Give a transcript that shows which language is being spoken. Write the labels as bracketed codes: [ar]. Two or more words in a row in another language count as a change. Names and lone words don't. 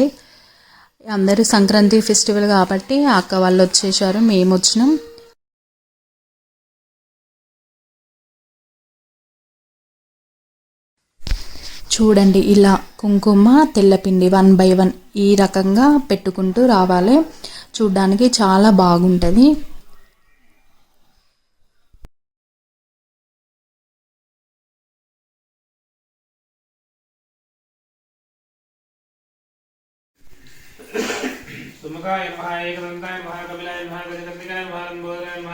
[te] అందరూ సంక్రాంతి ఫెస్టివల్ కాబట్టి అక్క వాళ్ళు వచ్చేసారు, మేము వచ్చినాం. చూడండి, ఇలా కుంకుమ, తెల్లపిండి 1 by 1 ఈ రకంగా పెట్టుకుంటూ రావాలి. చూడ్డానికి చాలా బాగుంటుంది. [sa] सुमुखाय नमः एकदन्ताय नमः कपिलाय नमः गजकर्णिकाय नमः लंबोदराय नमः